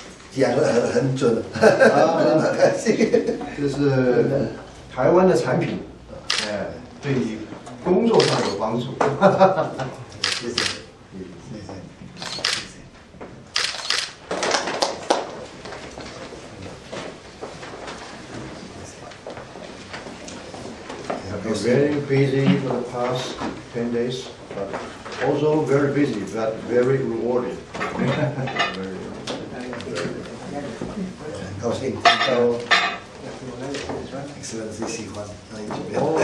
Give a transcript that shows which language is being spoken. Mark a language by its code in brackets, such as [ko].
[zh] 讲得很准， [id] terima kasih。 [zh] 这是台湾的产品，对你工作上有帮助。谢谢，谢谢。 [en] I've been very busy for the past 10 days, but also very busy, but very rewarding. [zh] 高兴听到 Excellency 喜欢来这边。